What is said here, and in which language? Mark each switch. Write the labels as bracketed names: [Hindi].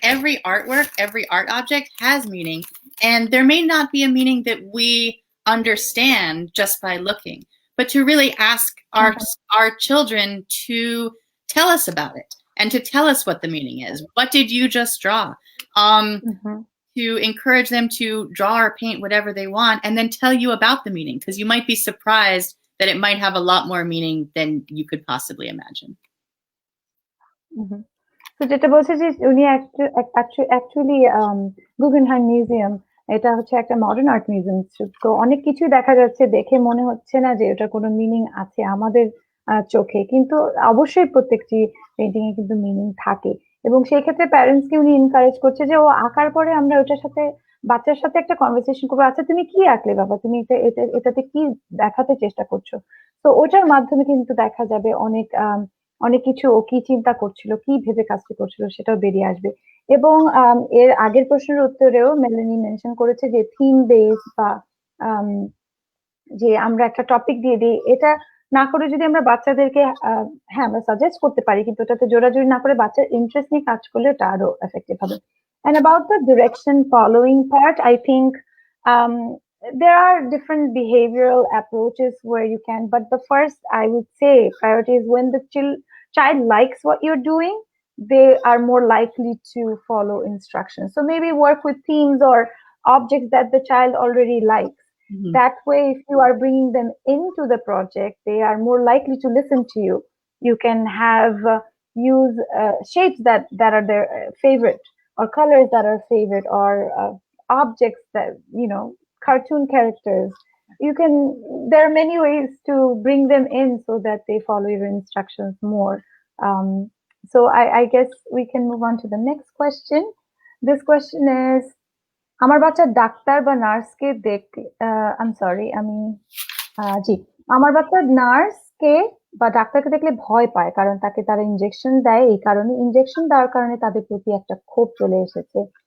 [English] Every artwork, every art object has meaning. And there may not be a meaning that we understand just by looking, but to really ask our children to tell us about it and to tell us what the meaning is. What did you just draw? To encourage them to draw or paint whatever they want and then tell you about the meaning, because you might be surprised that it might have a lot more meaning than you could possibly imagine. [Bangla] তো যেটা বলছে যে উনি actually Guggenheim museum, এটা হচ্ছে একটা modern art museum, তো অনেক কিছুই দেখা যাচ্ছে, দেখে মনে হচ্ছে না যে ওটার কোনো মিনিং আছে আমাদের চোখে, কিন্তু অবশ্যই প্রত্যেকটি পেন্টিং এ কিন্তু মিনিং থাকে। এবং সেই ক্ষেত্রে প্যারেন্টস কে উনি এনকারেজ করছে যে ও আঁকার পরে আমরা ওটার সাথে বাচ্চার সাথে একটা কনভারসেশন করবো, আচ্ছা তুমি কি আঁকলে বাবা, তুমি এটাতে কি দেখাতে চেষ্টা করছো। তো ওটার মাধ্যমে কিন্তু দেখা যাবে অনেক কিছু ও কি চিন্তা করছিল, কি ভেবে কাজটি করছিল সেটাও বেরিয়ে আসবে। এবং এর আগের প্রশ্নের উত্তরেও মেলানি মেনশন করেছে যে থিম বেস বা যে আমরা একটা টপিক দিয়ে দিই, এটা না করে যদি আমরা বাচ্চাদেরকে হ্যাঁ আমরা সাজেস্ট করতে পারি, কিন্তু ওটাতে জোরাজুরি না করে বাচ্চার ইন্টারেস্ট নিয়ে কাজ করলে ওটা আরো এফেক্টিভ হবে। [English] And about the direction following part, I think there are different behavioral approaches where you can, but the first I would say priority is when the child likes what you're doing, they are more likely to follow instructions. So maybe work with themes or objects that the child already likes. That way, if you are bringing them into the project, they are more likely to listen to you. You can have use shapes that are their favorite, or colors that are favorite, or objects that, cartoon characters. There are many ways to bring them in so that they follow your instructions more. So I guess we can move on to the next question. This question is, [Bangla] আমার বাচ্চা doctor বা নার্সকে [English] I am sorry [Bangla] জি, আমার বাচ্চা নার্সকে বা ডাক্তারকে দেখলে ভয় পায়, কারণ তাকে তারা ইনজেকশন দেয়, এই কারণে ইনজেকশন দেওয়ার কারণে তাদের প্রতি একটা ক্ষোভ চলে এসেছে।